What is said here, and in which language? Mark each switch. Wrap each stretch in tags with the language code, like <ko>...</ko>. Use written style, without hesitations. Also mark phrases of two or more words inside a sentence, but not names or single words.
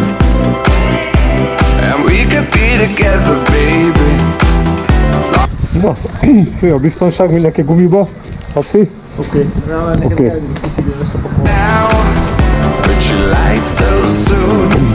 <en>And we could be together, baby.</en> <hu>Na, fő a biztonság, mindenki gumiba. Haci? Oké. Oké.</hu> <en>Now, but you lied so soon.</en>